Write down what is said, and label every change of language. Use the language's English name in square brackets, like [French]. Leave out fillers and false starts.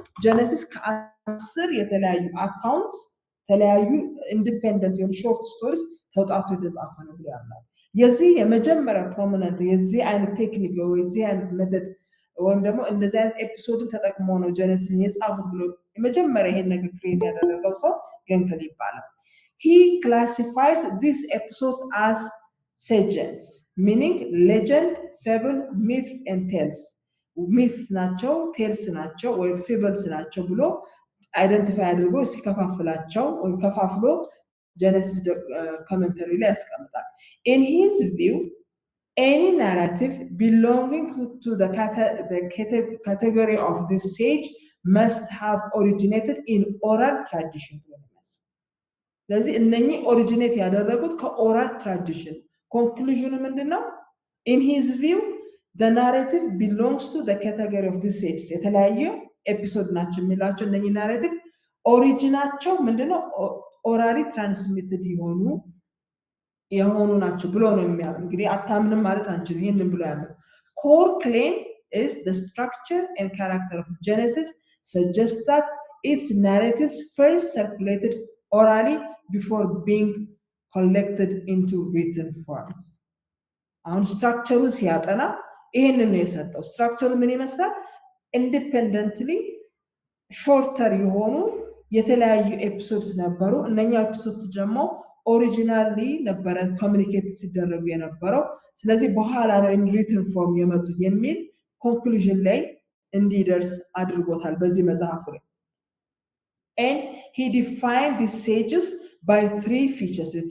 [Amharic] ጀነሲስ ከ10 የተለያዩ አካውንትስ የተለያዩ ኢንዲፔንደንት የሆኑ ሾርት ስቶሪስ ተውጣቶ የተጻፈ ነው ብለው ያምናሉ። የዚህ የመጀመሪያ ፕሮሚነንት የዚህ አይነት ቴክኒክ ወይ የዚህ አይነት ሜተድ ወይም ደግሞ እንደዚህ አይነት ኤፒሶድን ተጠቅሞ ነው ጀነሲስ የጻፉት ብሎ የመጀመሪያ ይሄን ነገር ክሬት ያደረገው ሰው ገንከል ይባላል። [English] He classifies these episodes as sagas, meaning legend, fable, myth and tales. [Amharic] Myth ናቸው፣ ቴልስ ናቸው ወይ ፌብልስ ናቸው ብሎ አይደንቲፋይ አድርጎ ሲከፋፍላቸው ወይ ከፋፍሎ ጀነሲስ ኮሜንታሪ ላይ ያስቀምጣል። [English] In his view, any narrative belonging to the category of this sage must have originated in oral tradition. [Amharic] ስለዚህ እነኚህ ኦሪጂኔት ያደረጉት ከኦራል ትራዲሽን። ኮንክሉዥኑ ምንድነው? [English] In his view, the narrative belongs to the category of this sage. [Amharic] የተለያየ ኤፒሶድ ናቸው የሚላቸው እነኚህ ናሬቲቭ ኦሪጂናቸው ምንድነው? ኦራሊ ትራንስሚትድ የሆኑ ናቸው ብሎ ነው የሚያምነው። እንግዲህ አታምንም ማለት አንችልም፣ ይሄንን ብሎ ያምነው። [English] Core claim is the structure and character of Genesis suggests that its narratives first circulated orally before being collected into written forms. [Amharic] አሁን ስትራክቸሩን ሲያጠና ይሄንን ነው የሰጠው። ስትራክቸሩ ምን ይመስላል? ኢንዲፔንደንትሊ ሾርተር የሆኑ የተለያዩ ኤፒሶድስ ነበሩ። እነኛ ኤፒሶድስ ደግሞ ኦሪጂናሊ ነበረ ኮሚኒኬት ሲደረጉ የነበረው። ስለዚህ በኋላ ነው ኢን ሪትን ፎርም የመጡት የሚል ኮንክሉዥን ላይ እንዲደርስ አድርጎታል በዚህ መጽሐፍ ላይ። [English] And he defined these sages by 3 features.